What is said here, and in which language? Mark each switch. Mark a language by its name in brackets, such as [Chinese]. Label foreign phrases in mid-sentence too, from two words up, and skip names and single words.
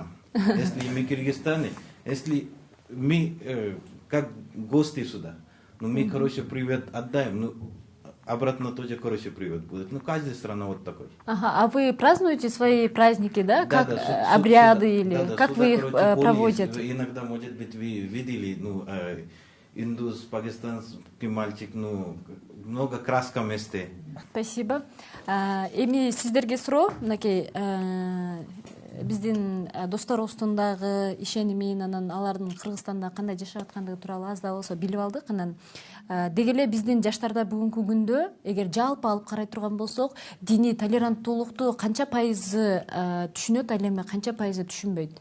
[Russian] Если мы в Кыргызстане, если мы как гости сюда, ну, мы, короче, привет отдаем, ну, обратно тоже, короче, привет будет. Ну, каждая страна вот такой. Ага, а вы празднуете свои праздники, да? Да, как да, обряды сюда, или да, как сюда, вы их короче, проводите? Иногда, может быть, вы видели, ну, индус, пакистанский мальчик, ну, много краска вместе. Спасибо. [Kyrgyz] Эми сиздерге суроо, мынакей биздин досторубуздун дагы ишеними, анан алардын Кыргызстанда кандай жашап аткандыгы тууралуу аз да болсо билип алдык. Анан деги эле биздин жаштарда бүгүнкү күндө эгер жалпы алып карай турган болсок, диний толеранттуулукту канча пайызы түшүнөт, ал эми канча пайызы түшүнбөйт?